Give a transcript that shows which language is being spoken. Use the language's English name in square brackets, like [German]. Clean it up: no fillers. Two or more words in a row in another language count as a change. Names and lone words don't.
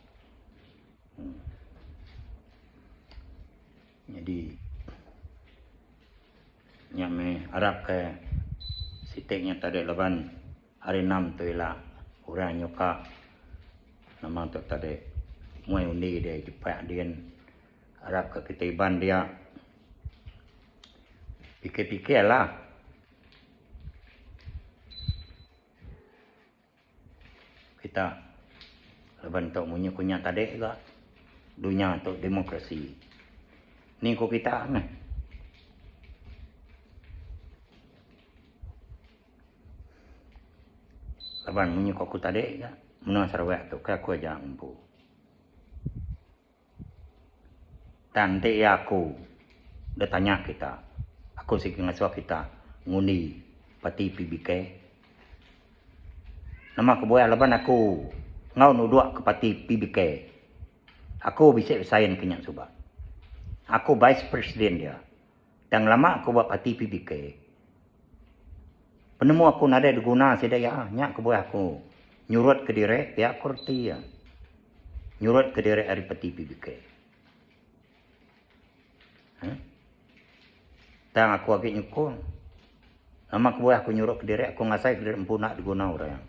[Iban] Jadi nyak me harap ke sitiknya tadi leban hari 6 tu ialah orang nyoka nama tu tadi muai undi dia cepat dia harap ke ketiban dia Fikir-fikirlah. Kita leban tok munyi kunya tadi juga. [Malay] Dunia untuk demokrasi. [Iban] Ni ko kita nah. Leban munyi ko ku tadi juga. Menang Sarawak tu ka ku aja empu. Tante aku dia tanya kita. Aku sih ngasuh kita ngundi parti PBK. Nama kebuah leban aku ngau nuduk ke parti PBK. Aku bisa sign kenyak subak. Aku vice president dia. Dan lama aku buat parti PBK. Penemu aku nada diguna sedaya nyak kebuah aku nyurut ke direk ya aku reti ya. Nyurut ke direk dari parti PBK. Dan aku agak nyukun. Nama kebuah aku nyurut ke direk aku ngasai ke direk empu nak diguna orang.